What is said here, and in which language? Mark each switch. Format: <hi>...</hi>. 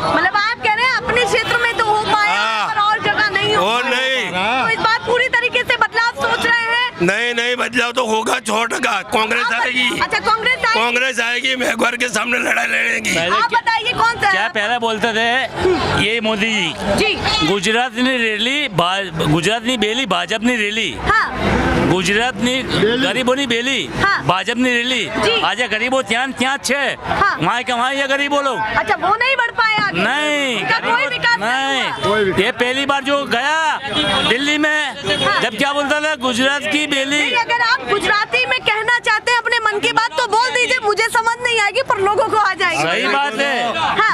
<hi>मतलब आप कह रहे हैं अपने क्षेत्र में तो हो पाया पर और जगह नहीं हो और पाया। नहीं। तो इस बात पूरी तरीके से बदलाव सोच रहे हैं। नहीं बदलाव तो होगा 6%। कांग्रेस आएगी, अच्छा कांग्रेस आएगी, महंगाई के सामने लड़ाई लड़ेगी। आप बताइए कौन सा क्या पहले बोलते थे ये मोदी जी?</hi> <gu>ગુજરાતની રેલી ગુજરાતની બેલી ભાજપની રેલી, ગુજરાતની ગરીબોની બેલી ભાજપની રેલી। આજે ગરીબો ત્યાં ત્યાં જ છે,</gu> <hi>વहाँ के वहाँ ये गरीबो लोग अच्छा वो नहीं बढ़ पाए आगे? नहीं, उनका कोई विकास नहीं। ये पहली बार जो गया दिल्ली में, जब क्या बोलता था गुजरात की बेली। अगर आप गुजराती में कहना चाहते हैं अपने मन की बात तो बोल दीजिए, मुझे समझ नहीं आएगी पर लोगों को आ जाएगी। सही बात है।</hi>